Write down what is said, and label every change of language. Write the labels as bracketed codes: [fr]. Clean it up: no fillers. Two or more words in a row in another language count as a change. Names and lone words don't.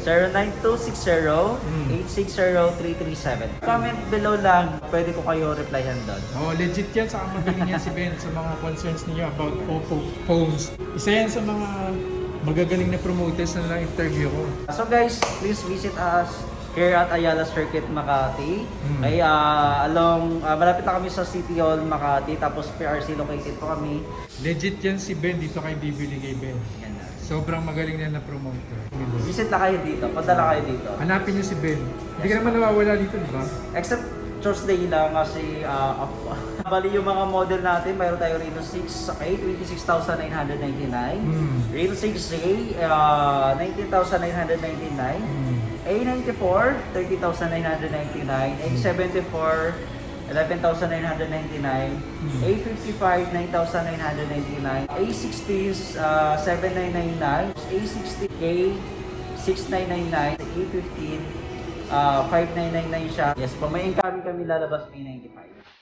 [tl] 09260-860-337. [en] Comment below [tl] lang, pwede ko kayo replyan doon. Legit yan. Saka magaling yan si Ben sa mga concerns niyo about Oppo phones. Isa yan sa mga magagaling na promoters na na-interview ko. [en] So guys, please visit us here at Ayala Circuit Makati. [tl] Ay, malapit na kami sa City Hall Makati, tapos PRC located po kami. Legit yan si Ben dito kay bibili kay Ben. Yan na. Sobrang magaling na promoter. Visit na kayo dito, padala kayo dito. Hanapin niyo si Ben. Hindi ka naman nawawala dito, di ba? [en] Except Tuesday [tl] lang kasi off. Bali yung mga model natin, mayroon tayo Reno 6A, 26,999. Reno 6A, 19,999. A94, 30,999. A74, 11,999. A55, 9,999. A60 is 7,999. A60K, 6,999. A15, 5,999 siya. Yes po, may incoming kami lalabas May 95.